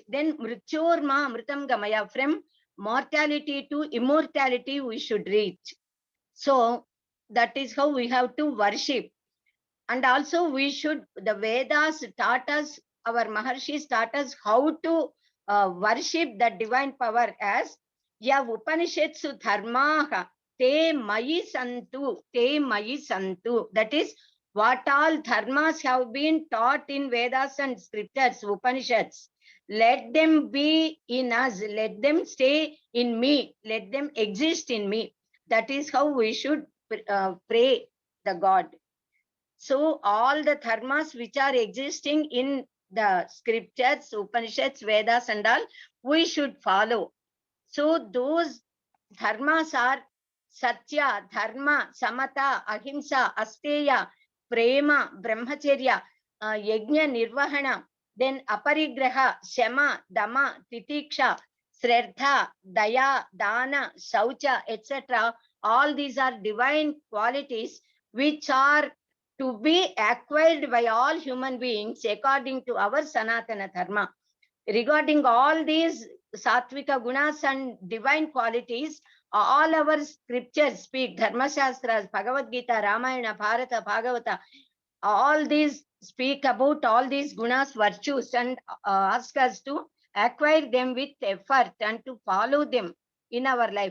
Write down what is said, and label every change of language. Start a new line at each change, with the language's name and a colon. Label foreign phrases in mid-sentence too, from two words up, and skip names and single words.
Sanskrit: Then मृत्योर्मा अमृतं गमय,
English: from mortality to immortality we should reach. So that is how we have to worship. And also we should, the Vedas taught us, our Maharshis taught us how to worship the divine power as
Sanskrit: या उपनिषत्सु धर्माः ते मयि सन्तु, ते मयि सन्तु.
English: That is what all dharmas have been taught in Vedas and scriptures, Upanishads. Let them be in us, let them stay in me, let them exist in me. That is how we should pray the God. So all the dharmas which are existing in the scriptures, Upanishads, Vedas and all, we should follow. So those dharmas are Satya, Dharma, Samata, Ahimsa, Asteya, Prema, Brahmacharya, Yajna, Nirvahana, then Aparigraha, Shama, Dama, Titiksha, Shraddha, Daya, Dana, Saucha, etc. All these are divine qualities which are to be acquired by all human beings according to our Sanatana Dharma. Regarding all these Sattvika gunas and divine qualities, all our scriptures speak, Dharma Shastras, Bhagavad Gita, Ramayana, Bharata, Bhagavata, all these speak about all these gunas, virtues, and ask us to acquire them with effort and to follow them in our life.